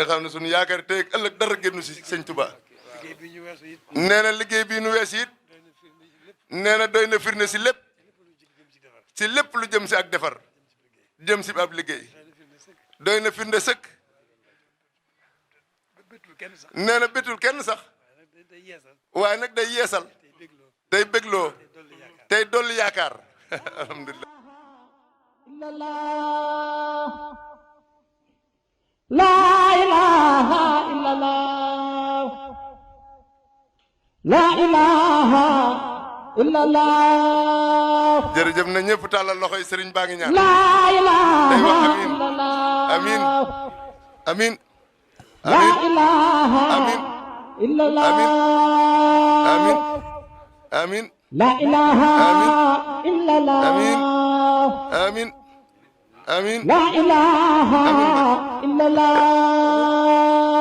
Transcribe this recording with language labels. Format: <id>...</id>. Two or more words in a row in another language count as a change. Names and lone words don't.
<wo>xam ne suñu yaakaar tey ak ëllëg dara génnu si sëñ Touba nee na liggéey bii nu wees it nee na doy na firnde si lépp lu jëm si ak defar jëm si ab liggéey doy na firnde sëkk nee na bétul kenn sax waaye nag day yeesal day bégloo tey dolli yaakaar alhamdulilah</wo> <ar>لا إله إلا الله لا إله إلا الله</ar> <wo>jërëjëf na ñëpp tàllal loxoy sëriñ baa ngi ñaan</wo> <ar>لا إله</ar> <wo>day wax</wo> <ar>إلا الله amin amin لا إله amin إلا الله amin amin لا إله إلا الله amin amin لا إله إلا الله</ar>